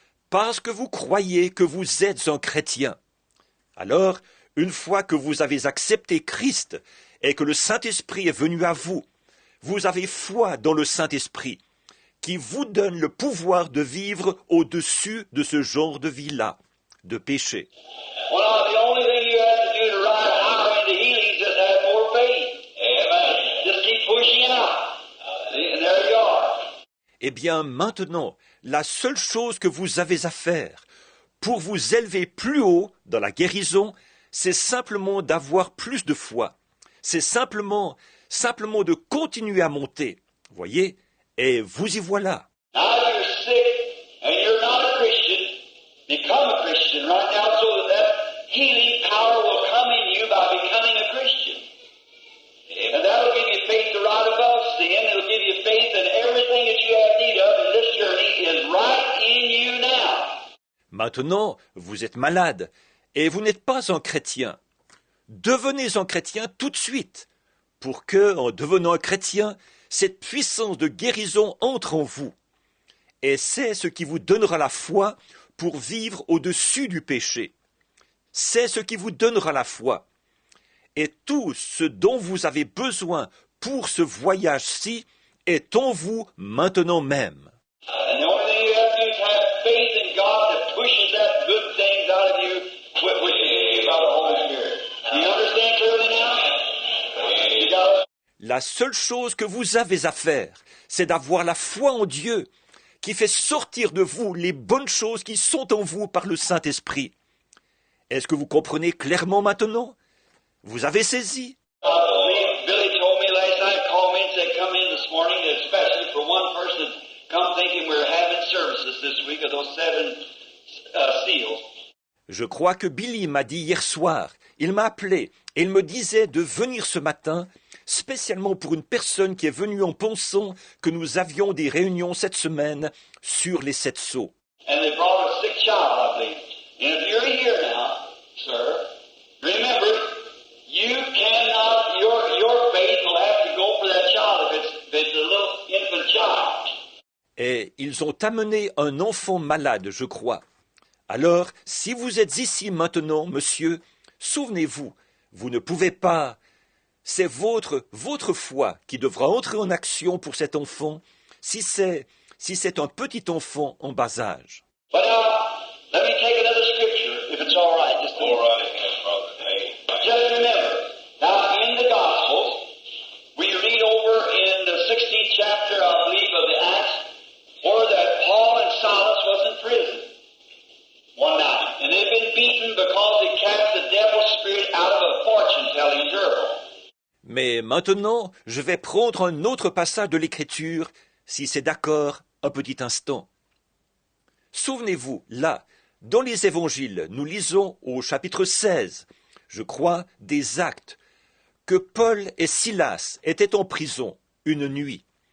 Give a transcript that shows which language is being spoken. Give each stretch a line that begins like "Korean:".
French: Parce que vous croyez que vous êtes un chrétien. Alors, une fois que vous avez accepté Christ et que le Saint-Esprit est venu à vous, vous avez foi dans le Saint-Esprit, qui vous donne le pouvoir de vivre au-dessus de ce genre de vie-là, de péché.
English: Well, the only thing you have to do to ride higher into healing is just have more faith. Amen. Just keep pushing out. And there you are.
French: Eh bien, maintenant, la seule chose que vous avez à faire pour vous élever plus haut dans la guérison, c'est simplement d'avoir plus de foi. C'est simplement de continuer à monter. Voyez? Et vous y voilà.
English: Now you're sick and you're not a Christian. Become a Christian right now so that healing power will come in you by becoming a Christian. And that'll give you faith to ride above sin. It'll give you faith in everything that you have need of in this journey is right in you now.
French: Maintenant, vous êtes malade et vous n'êtes pas un chrétien. Devenez un chrétien tout de suite, pour que, en devenant un chrétien, cette puissance de guérison entre en vous. Et c'est ce qui vous donnera la foi pour vivre au-dessus du péché. C'est ce qui vous donnera la foi. Et tout ce dont vous avez besoin pour ce voyage-ci est en vous maintenant même.
English: And the only thing you have to do is have faith in God that pushes that good things out of you which is given by the Holy Spirit. Do you understand clearly now? You got it?
French: La seule chose que vous avez à faire, c'est d'avoir la foi en Dieu, qui fait sortir de vous les bonnes choses qui sont en vous par le Saint-Esprit. Est-ce que vous comprenez clairement maintenant? Vous avez saisi?
English: Billy told me last night, called me and said, come in this morning, especially for one person, come thinking we're having services this week of those 7 seals.
French: Je crois que Billy m'a dit hier soir, il m'a appelé et il me disait de venir ce matin, spécialement pour une personne qui est venue en pensant que nous avions des réunions cette semaine sur les 7 sceaux.
English: And they brought a sick child, I believe. And if you're here now, sir, remember, you cannot, your faith will have to go for that child if it's a little infant child.
French: Et ils ont amené un enfant malade, je crois. Alors, si vous êtes ici maintenant, monsieur, souvenez-vous, vous ne pouvez pas. C'est votre foi qui devra entrer en action pour cet enfant, si c'est un petit enfant en bas âge.
English: But now, let me take another scripture, if it's all right. Just All right, brother. Hey. Just remember, now in the Gospels, we read over in the 16th chapter, I believe, of the Acts, where that Paul and Silas was in prison one night. And they'd been beaten because they cast the devil's spirit out of a fortune-telling girl.
French: Mais maintenant, je vais prendre un autre passage de l'Écriture, si c'est d'accord, un petit instant. Souvenez-vous, là, dans les évangiles, nous lisons au chapitre 16, je crois, des Actes, que Paul et Silas étaient en prison une nuit.